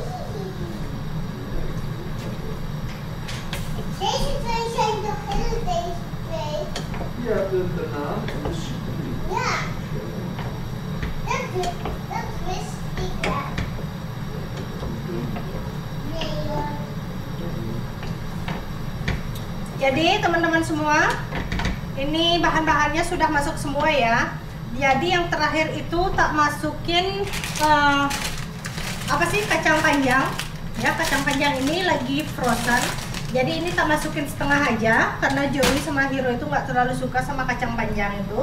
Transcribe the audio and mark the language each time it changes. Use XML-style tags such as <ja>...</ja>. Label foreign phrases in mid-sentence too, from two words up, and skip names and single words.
<nl>Deze twee zijn toch heel deze twee? Ja, de naam en de super. Ja. Dat wist ik wel. Nee hoor.</nl> <id>Jadi teman-teman semua, ini bahan-bahannya sudah masuk semua ya. Jadi yang terakhir itu tak masukin apa sih, kacang panjang ya. Kacang panjang ini lagi frozen, jadi ini tak masukin setengah aja karena Joey sama Hiro itu nggak terlalu suka sama kacang panjang itu.</id>